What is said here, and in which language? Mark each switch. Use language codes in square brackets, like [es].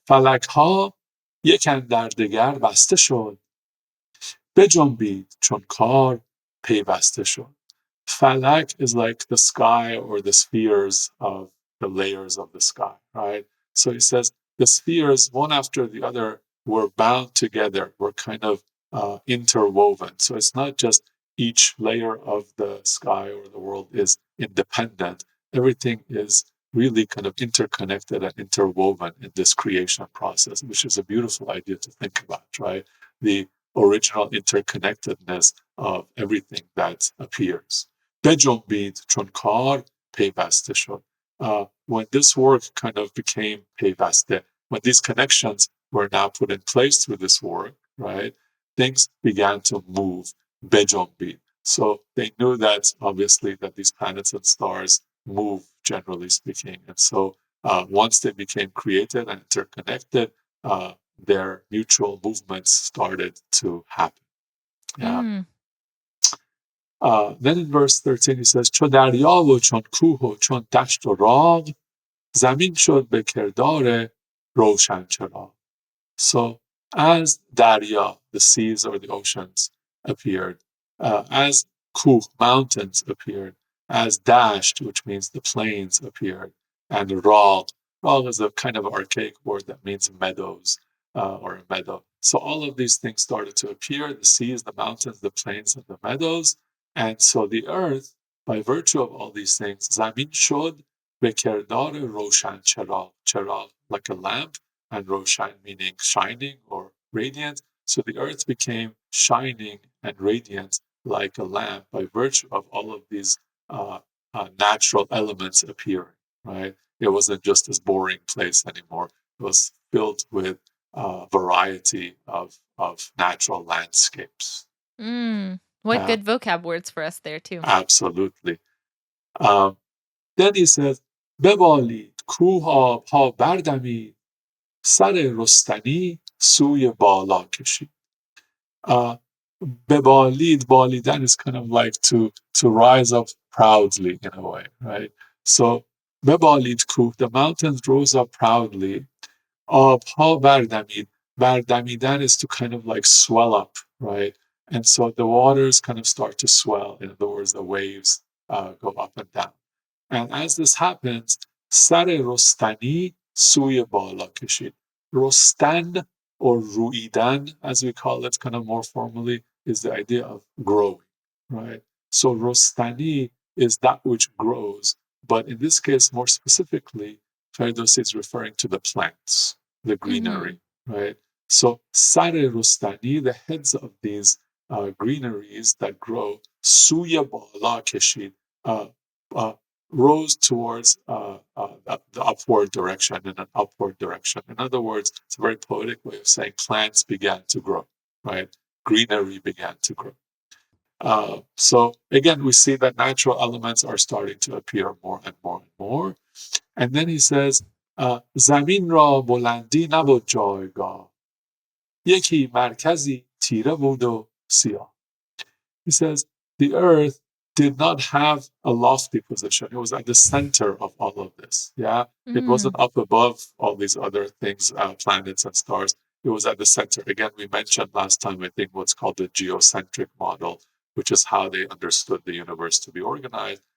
[fa] فلک ها یک اندر دگر بسته شد بجنبید چون کار پیوسته شد. [en] Falak is like the sky or the spheres of the layers of the sky, right? So he says the spheres, one after the other, were bound together, were kind of interwoven. So it's not just each layer of the sky or the world is independent. Everything is really kind of interconnected and interwoven in this creation process, which is a beautiful idea to think about, right? The original interconnectedness of everything that appears. [fa] بجنبید چون کار پیوسته شد. [en] When this work kind of became پیوسته, when these connections were now put in place through this work, right, things began to move. [fa] بجنبید. [en] So they knew that obviously that these planets and stars move, generally speaking. And so once they became created and interconnected, their mutual movements started to happen. Yeah. Then in verse 13 he says [fa] چو دریا و چون کوه و چون دشت و راغ زمین شد به کردار روشن چراغ. [en] So as Darya, the seas or the oceans appeared, as Kuh, mountains appeared, as Dasht, which means the plains appeared, and Rag, Rag is a kind of archaic word that means meadows or a meadow. So all of these things started to appear, the seas, the mountains, the plains, and the meadows. And so the earth, by virtue of all these things, [fa] Zamin shod be kerdar roshan chirag, [en] chirag, like a lamp, and Roshan meaning shining or radiant. So the earth became shining and radiant like a lamp by virtue of all of these natural elements appearing, right? It wasn't just this boring place anymore. It was filled with variety of natural landscapes. What good vocab words for us there too. Absolutely. Then he says, [fa] ببالید کوه آبها بردمید سر رستنی سوی بالا کشید. [en] Bebalid, balidan is kind of like to rise up proudly in a way, right? So bebalid kuh, the mountains rose up proudly. Abha bardamid, bardamidan is to kind of like swell up, right? And so the waters kind of start to swell. In other words, the waves go up and down. And as this happens, [fa] سر رستنی سوی بالا کشید. [en] Rostan or ruidan, as we call it kind of more formally, is the idea of growing, right? So rostani is that which grows. But in this case, more specifically, Ferdowsi is referring to the plants, the greenery, right? So sare rostani, the heads of these greeneries that grow, suya bala keshid, rose towards the upward direction, in an upward direction. In other words, it's a very poetic way of saying plants began to grow, right? Greenery began to grow. So again, we see that natural elements are starting to appear more and more and more. [fa] And then he says, زمین را بلندی نبود جایگاه یکی مرکزی تیره بود و سیاه. [en] He says, the earth did not have a lofty position. It was at the center of all of this. Yeah. It wasn't up above all these other things, planets and stars. It was at the center. Again, we mentioned last time, I think, what's called the geocentric model, which is how they understood the universe to be organized.